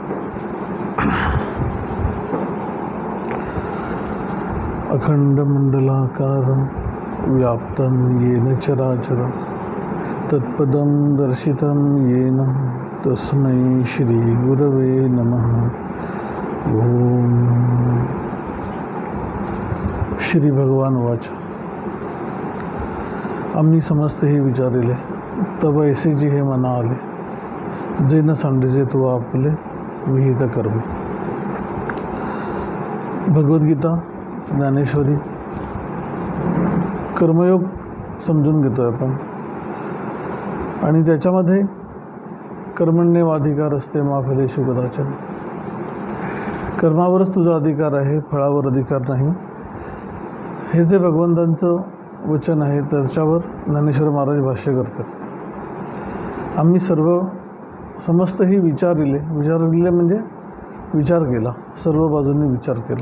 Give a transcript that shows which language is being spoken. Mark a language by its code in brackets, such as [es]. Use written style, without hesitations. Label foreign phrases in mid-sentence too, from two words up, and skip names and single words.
[sa] अखंडमंडलाकारं व्याप्तं येन चराचरं तत्पदं दर्शितं येन तस्मै श्री गुरवे नमः। ओम श्री भगवान वाच। [mr] आम्ही समस्त हे विचारिले तब ऐसे जी हे मना आले, जे न सांडिजे तो आपले विहित कर्म। भगवद्गीता ज्ञानेश्वरी कर्मयोग समजून घेतोय आपण, आणि त्याच्यामध्ये [sa] कर्मण्येवाधिकार असते मा फलेषु कदाचन। [mr] कर्मावरच तुझा अधिकार आहे, फळावर अधिकार नाही। हे जे भगवंतांचं वचन आहे त्याच्यावर ज्ञानेश्वर महाराज भाष्य करतात। आम्ही समस्त ही विचारिले म्हणजे विचार केला, सर्व बाजूंनी विचार केला।